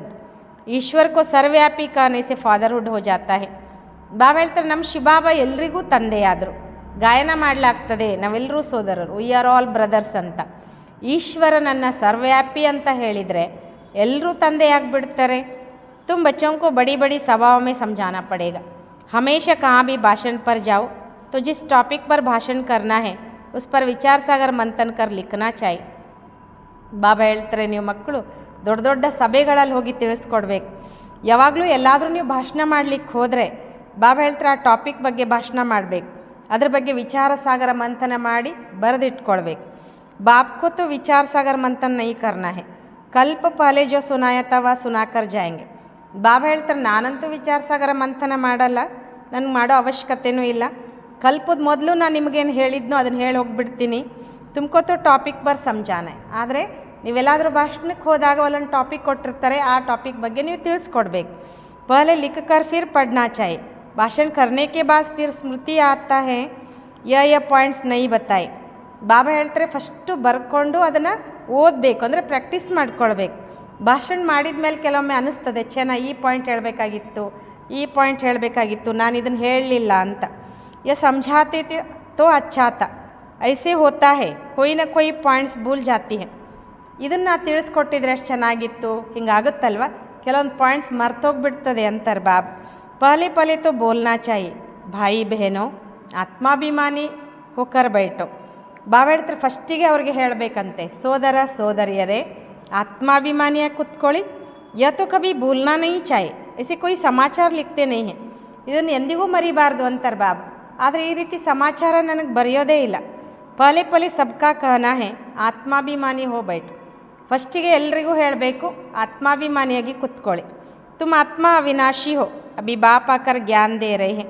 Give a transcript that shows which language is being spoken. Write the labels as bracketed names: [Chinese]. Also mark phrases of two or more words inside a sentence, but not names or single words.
[Hindi] ईश्वर को सर्वव्यापी कहने से फादरहुड हो जाता है. [Kannada] ಬಾಬಾ ಹೇಳ್ತಾರೆ, ನಮ್ಮ ಶಿವಬಾಬಾ ಎಲ್ರಿಗೂ ತಂದೆಯಾದರು. ಗಾಯನ ಮಾಡಲಾಗ್ತದೆ, ನಾವೆಲ್ಲರೂ ಸೋದರರು, [English] we are all brothers [Kannada] ಅಂತ. ಈಶ್ವರ ನನ್ನ ಸರ್ವ್ಯಾಪಿ ಅಂತ ಹೇಳಿದರೆ ಎಲ್ಲರೂ ತಂದೆಯಾಗಿಬಿಡ್ತಾರೆ. [Hindi] तुम बच्चों को बड़ी बड़ी सभाओं में समझाना पड़ेगा. हमेशा कहाँ भी भाषण पर जाओ तो जिस टॉपिक पर भाषण करना है उस पर विचार सागर मंथन कर लिखना चाहिए. [Kannada] ಬಾಬಾ ಹೇಳ್ತಾರೆ, ನೀವು ಮಕ್ಕಳು ದೊಡ್ಡ ದೊಡ್ಡ ಸಭೆಗಳಲ್ಲಿ ಹೋಗಿ ತಿಳಿಸ್ಕೊಡ್ಬೇಕು. ಯಾವಾಗಲೂ ಎಲ್ಲಾದರೂ ನೀವು ಭಾಷಣ ಮಾಡಲಿಕ್ಕೆ ಹೋದರೆ ಬಾಬಾ ಹೇಳ್ತಾರೆ, ಆ ಟಾಪಿಕ್ ಬಗ್ಗೆ ಭಾಷಣ ಮಾಡಬೇಕು. ಅದ್ರ ಬಗ್ಗೆ ವಿಚಾರ ಸಾಗರ ಮಂಥನ ಮಾಡಿ ಬರೆದಿಟ್ಕೊಳ್ಬೇಕು. [Hindi] बापको तो विचार सागर मंथन नहीं करना है कल्प पहले जो सुनाया था वह सुनाकर जाएंगे. [Kannada] ಬಾಬಾ ಹೇಳ್ತಾರೆ, ನಾನಂತೂ ವಿಚಾರ ಸಾಗರ ಮಂಥನ ಮಾಡಲ್ಲ, ನನಗೆ ಮಾಡೋ ಅವಶ್ಯಕತೆಯೂ ಇಲ್ಲ. ಕಲ್ಪದ ಮೊದಲು ನಾನು ನಿಮಗೇನು ಹೇಳಿದ್ನೋ ಅದನ್ನು ಹೇಳಿ ಹೋಗ್ಬಿಡ್ತೀನಿ. [Hindi] तुमको तो टॉपिक पर ಸಮझाना है. [Kannada] ಆದರೆ ನೀವೆಲ್ಲಾದರೂ ಭಾಷಣಕ್ಕೆ ಹೋದಾಗ ಅಲ್ಲೊಂದು ಟಾಪಿಕ್ ಕೊಟ್ಟಿರ್ತಾರೆ, ಆ ಟಾಪಿಕ್ ಬಗ್ಗೆ ನೀವು ತಿಳಿಸ್ಕೊಡ್ಬೇಕು. [Hindi] पहले लिख कर फिर ಪढ़ना चाहिए. ಭಾಷಣ करने के बाद फिर स्मृति आता है, ये पॉइंट्स नहीं बताई. [Kannada] ಬಾಬಾ ಹೇಳ್ತಾರೆ, ಫಸ್ಟು ಬರ್ಕೊಂಡು ಅದನ್ನು ಓದಬೇಕು, ಅಂದರೆ ಪ್ರಾಕ್ಟೀಸ್ ಮಾಡ್ಕೊಳ್ಬೇಕು. ಭಾಷಣ ಮಾಡಿದ ಮೇಲೆ ಕೆಲವೊಮ್ಮೆ ಅನ್ನಿಸ್ತದೆ, ನಾ ಈ ಪಾಯಿಂಟ್ ಹೇಳಬೇಕಾಗಿತ್ತು, ಈ ಪಾಯಿಂಟ್ ಹೇಳಬೇಕಾಗಿತ್ತು, ನಾನು ಇದನ್ನು ಹೇಳಲಿಲ್ಲ ಅಂತ. [Hindi] ಯ ಸಮझाते तो अच्छा था, ऐसे होता है कोई ना कोई पॉइंट्स भूल जाती है. [Kannada] ಇದನ್ನು ತಿಳಿಸ್ಕೊಟ್ಟಿದ್ರೆ ಎಷ್ಟು ಚೆನ್ನಾಗಿತ್ತು, ಹಿಂಗಾಗುತ್ತಲ್ವ, ಕೆಲವೊಂದು ಪಾಯಿಂಟ್ಸ್ ಮರ್ತೋಗ್ಬಿಡ್ತದೆ ಅಂತಾರೆ ಬಾಬಾ. [Hindi] पहले पहले तो बोलना चाहिए भाई बहनो आत्माभिमानी होकर बैठो. [Kannada] ಬಾಬಾ ಹೇಳ್ತಾರೆ, ಫಸ್ಟಿಗೆ ಅವ್ರಿಗೆ ಹೇಳಬೇಕಂತೆ, ಸೋದರ ಸೋದರಿಯರೇ ಆತ್ಮಾಭಿಮಾನಿಯಾಗಿ ಕೂತ್ಕೊಳ್ಳಿ. [Hindi] ये तो कभी भूलना नहीं चाहिए, ऐसे कोई समाचार लिखते नहीं है. [Kannada] ಇದನ್ನು ಎಂದಿಗೂ ಮರಿಬಾರ್ದು ಅಂತಾರೆ ಬಾಬಾ. ಆದರೆ ಈ ರೀತಿ ಸಮಾಚಾರ ನನಗೆ ಬರೆಯೋದೇ ಇಲ್ಲ. [Hindi] पहले पहले सबका कहना है आत्माभिमानी हो बैठो. [Kannada] ಫಸ್ಟಿಗೆ ಎಲ್ರಿಗೂ ಹೇಳಬೇಕು, ಆತ್ಮಾಭಿಮಾನಿಯಾಗಿ ಕೂತ್ಕೊಳ್ಳಿ. [Hindi] तुम आत्मा अविनाशी हो अभी बाप आकर ज्ञान दे रहे है.